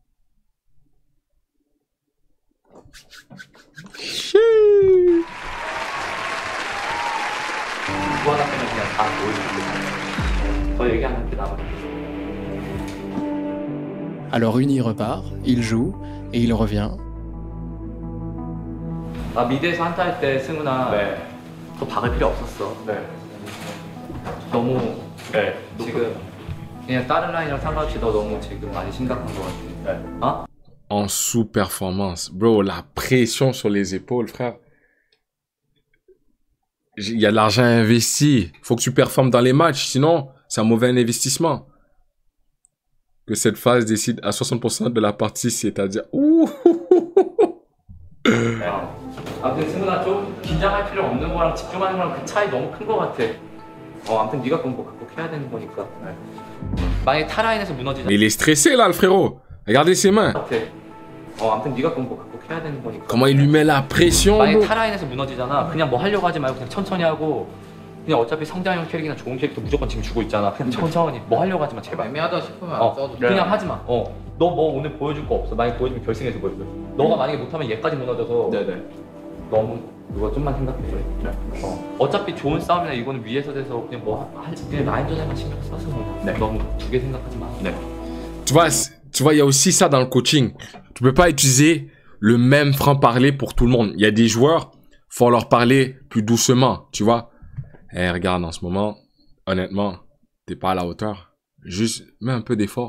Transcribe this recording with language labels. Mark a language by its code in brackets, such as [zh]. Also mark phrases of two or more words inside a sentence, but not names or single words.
[fr] Alors Uni repart, il joue, et il revient. [ko] 아 미드에서 한타 할 때 승훈아 더 박을 필요 없었어. 너무 지금 그냥 다른 라인이랑 상관없이 너 너무 지금 많이 심각한 것 같아. [fr] En sous-performance. Bro, la pression sur les épaules, frère. Il y a de l'argent investi. Faut que tu performes dans les matchs. Sinon, c'est un mauvais investissement. Que cette phase décide à 60% de la partie, c'est-à-dire... [ko] 아무튼 승훈아 좀 긴장할 필요 없는 거랑 집중하는 거랑 그 차이 너무 큰 거 같아. 아무튼 네가 그건 뭐 극복해야 되는 거니까. 만약에 타라인에서 무너지자. [fr] Mais il est stressé là, le frérot. Regardez ses mains. [ko] 아무튼 네가 그건 뭐 극복해야 되는 거니까. [fr] Comment il lui met la pression. [ko] 만약에 타라인에서 무너지잖아. 그냥 뭐 하려고 하지 말고 그냥 천천히 하고. 그냥 어차피 성장형 캐릭이나 좋은 캐릭터 무조건 지금 주고 있잖아. 그냥 천천히 뭐 하려고 하지 마 제발. 애매하다 싶으면 안 써도 돼. 그냥 하지 마. 너 뭐 오늘 보여줄 거 없어. 만약에 보여주면 결승에서 보여줘. 너가 만약에 못하면 얘까지 무너져서. 너무 이거 좀만 생각해. 어차피 좋은 싸움이나 이거는 위에서 돼서 그냥 그냥 라인전에만 신경 써서 너무 두 개 생각하지 마. [fr] Tu vois, il y a aussi ça dans le coaching. Tu peux pas utiliser le même franc-parler pour tout le monde. Il y a des joueurs, faut leur parler plus doucement, tu vois. Regarde, en ce moment, honnêtement, t'es pas à la hauteur. Juste, mets un peu d'effort.